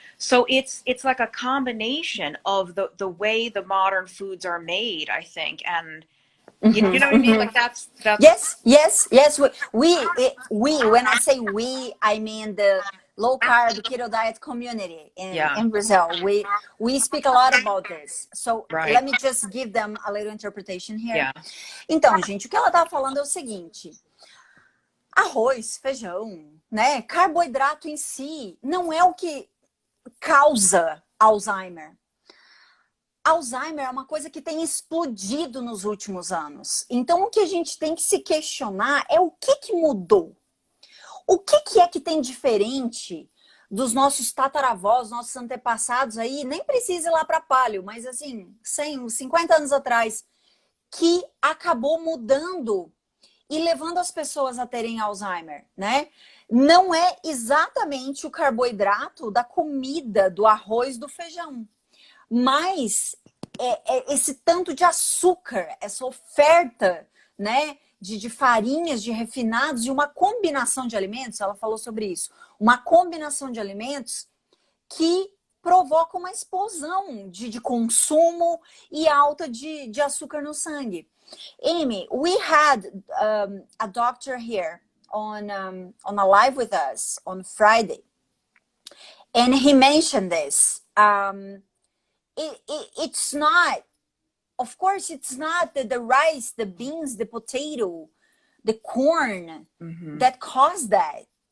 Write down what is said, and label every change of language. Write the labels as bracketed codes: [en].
[en] So it's like a combination of the way the modern foods are made, I think, and you know what I mean? Like that's Yes. We when I say we, I mean the low carb keto diet community in Brazil. We speak a lot about this. So let me just give them a little interpretation here. Yeah. [pt] Então, gente, o que ela tá falando é o seguinte: arroz, feijão, né? Carboidrato em si não é o que causa Alzheimer. Alzheimer é uma coisa que tem explodido nos últimos anos. Então, o que a gente tem que se questionar é o que mudou. O que é que tem diferente dos nossos tataravós, nossos antepassados aí? Nem precisa ir lá para paleo, mas assim, 100, 50 anos atrás, que acabou mudando e levando as pessoas a terem Alzheimer, né? Não é exatamente o carboidrato da comida, do arroz, do feijão. Mas esse tanto de açúcar, essa oferta, né, de farinhas, de refinados e uma combinação de alimentos, ela falou sobre isso, uma combinação de alimentos que provoca uma explosão de consumo e alta de açúcar no sangue. [en] Amy, we had a doctor here on a live with us on Friday, and he mentioned this. It's not, of course, it's not the rice, the beans, the potato, the corn that cause that.